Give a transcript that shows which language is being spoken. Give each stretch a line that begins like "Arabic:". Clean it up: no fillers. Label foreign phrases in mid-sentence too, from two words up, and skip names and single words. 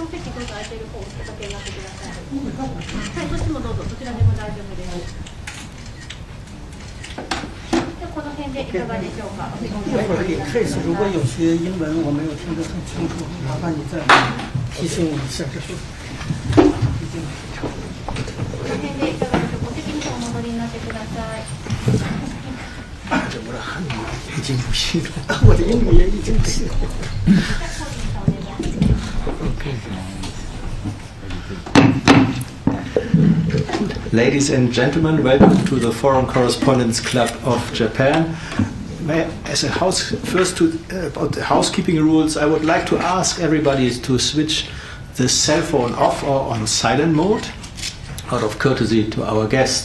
Japanese: どうぞ空いている方をおかけになってください。はい、そっちもどうぞ、そちらでも大丈夫です。でこの辺でいかがでしょうか。
Chinese: 一会儿给 case， 如果有些英文我没有听得很清楚，麻烦你再提醒我一下。这是。
Japanese: この辺でいかがでしょうか。お席にお戻りになってください。
Chinese: 我的汉语已经不行了，我的英语也已经不行了。
English: Ladies and gentlemen, welcome to the Foreign Correspondents Club of Japan. About the housekeeping rules, I would like to ask everybody to switch the cell phone off or on silent mode, out of courtesy to our guest.